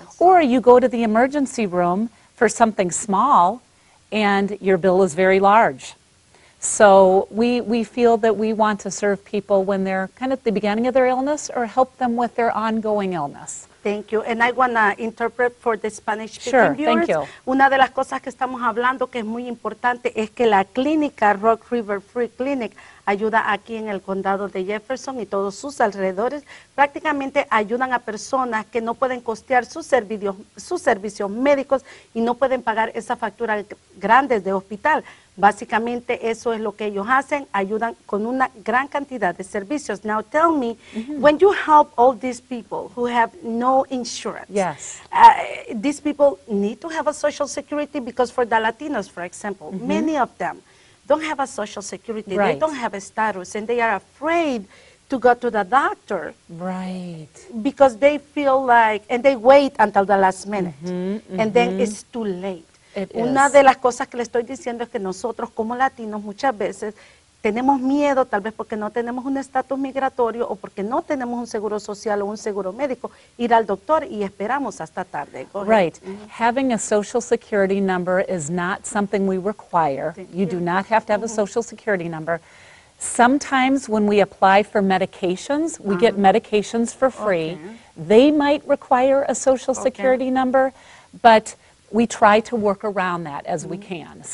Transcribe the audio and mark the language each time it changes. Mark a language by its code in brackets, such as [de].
[en] Or you go to the emergency room for something small and your bill is very large. So we feel that we want to serve people when they're kind of at the beginning of their illness or help them with their ongoing illness. Thank you. And I want to interpret for the Spanish-speaking viewers. Thank you. [es] Una de las cosas que estamos hablando que es muy importante es que la clínica Rock River Free Clinic ayuda aquí en el condado de Jefferson y todos sus alrededores. Prácticamente ayudan a personas que no pueden costear sus servicios médicos y no pueden pagar esas facturas grandes de hospital. Básicamente eso es lo que ellos hacen, ayudan con una gran cantidad de servicios. [en] Now tell me, when you help all these people who have no insurance, these people need to have a social security because for the Latinos, for example, many of them don't have a social security, they don't have a status, and they are afraid to go to the doctor. Because they feel like, and they wait until the last minute, and then it's too late. [es] Una de las cosas que le estoy diciendo es que nosotros como latinos muchas veces tenemos miedo, tal vez porque no tenemos un estatus migratorio o porque no tenemos un seguro social o un seguro médico, ir al doctor y esperamos hasta tarde. [en] Having a social security number is not something we require. You do not have to have a social security number. Sometimes when we apply for medications, we get medications for free. They might require a social security number, but we try to work around that as we can.